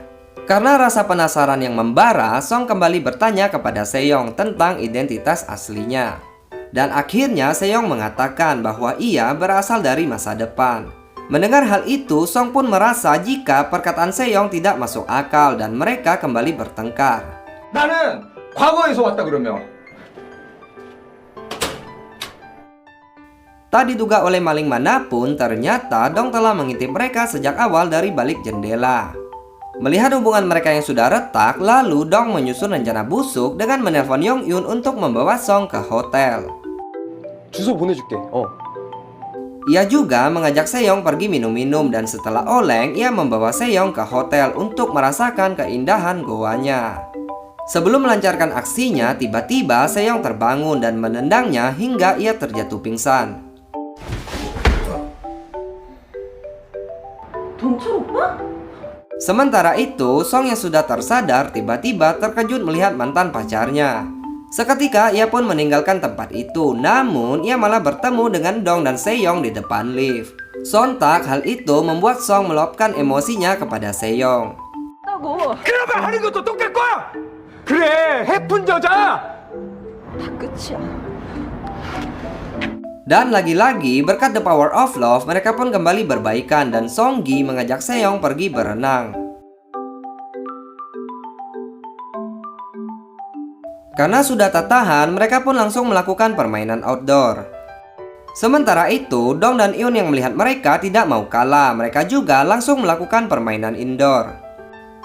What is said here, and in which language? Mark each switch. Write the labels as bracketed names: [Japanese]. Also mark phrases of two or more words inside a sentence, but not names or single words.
[Indonesian] Karena rasa penasaran yang membara, Song kembali bertanya kepada Seyong tentang identitas aslinya. Dan akhirnya Seyong mengatakan bahwa ia berasal dari masa depan. Mendengar hal itu, Song pun merasa jika perkataan Seyong tidak masuk akal dan mereka kembali bertengkar. [Korean] 나는 과거에서 왔다 그러면. [Indonesian] Tak diduga oleh maling manapun, ternyata Dong telah mengintip mereka sejak awal dari balik jendela. Melihat hubungan mereka yang sudah retak, lalu Dong menyusun rencana busuk dengan menelpon Yong Yun untuk membawa Song ke hotel. [Korean] 주소 보내줄게. [Indonesian] Ia juga mengajak Seyong pergi minum-minum dan setelah oleng, ia membawa Seyong ke hotel untuk merasakan keindahan goanya. Sebelum melancarkan aksinya, tiba-tiba Seyong terbangun dan menendangnya hingga ia terjatuh pingsan. [Korean] 동철 오빠? [Indonesian] Sementara itu, Song yang sudah tersadar tiba-tiba terkejut melihat mantan pacarnya. Seketika ia pun meninggalkan tempat itu, namun ia malah bertemu dengan Dong dan Seyong di depan lift. Sontak hal itu membuat Song meluapkan emosinya kepada Seyong. [Korean] 하고 그러면 하는 것도 똑같을 거야. 그래, 해픈 여자. 다 끝이야. [Indonesian] Dan lagi-lagi berkat [English] the power of love, [Indonesian] mereka pun kembali berbaikan dan Songgi mengajak Seyong pergi berenang. Karena sudah tak tahan, mereka pun langsung melakukan permainan outdoor. Sementara itu, Dong dan Eun yang melihat mereka tidak mau kalah, mereka juga langsung melakukan permainan indoor.